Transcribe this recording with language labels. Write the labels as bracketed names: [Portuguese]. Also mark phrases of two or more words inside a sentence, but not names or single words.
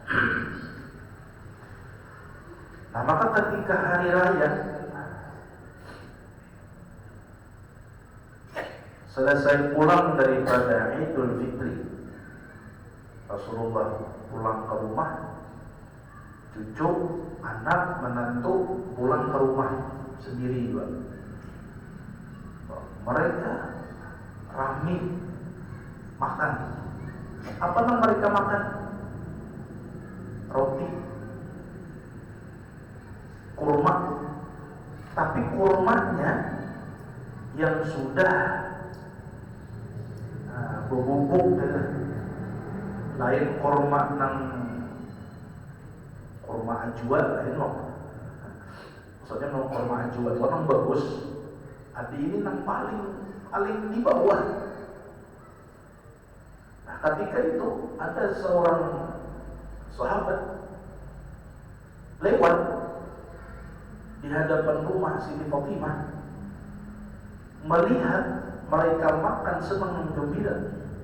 [Indonesian] Nah maka ketika hari raya, selesai pulang daripada Idul Fitri, Rasulullah pulang ke rumah, cucu, anak, menantu pulang ke rumah sendiri juga. Mereka ramai makan. Apa yang mereka makan? Roti, kurma. [Banjar] Tapi kurmanya yang sudah berbubuk, lain kurma nang kurma ajwa lain loh. Maksudnya nang kurma ajwa itu nang bagus. Adi ini nang paling di bawah. [Indonesian] Nah, ketika itu ada seorang sahabat lewat di hadapan rumah Siti Fatimah, melihat mereka makan senang gembira.